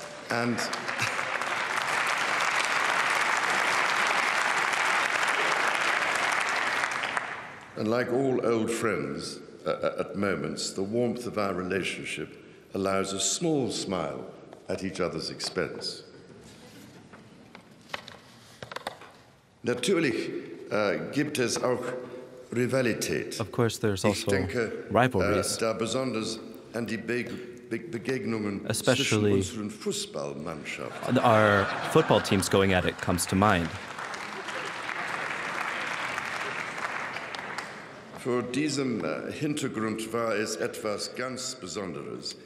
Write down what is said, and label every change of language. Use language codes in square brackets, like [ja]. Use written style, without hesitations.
[en] And like all old friends, at moments, the warmth of our relationship allows a small smile at each other's expense. [de] Natürlich gibt es auch Rivalität. [en] Of course, there's also rivalries, [de] da besonders an die Begegnungen [en] especially [de] zwischen unseren Fußballmannschaften. [en] our football teams going at it comes to mind. [de] Vor diesem Hintergrund war es etwas ganz Besonderes.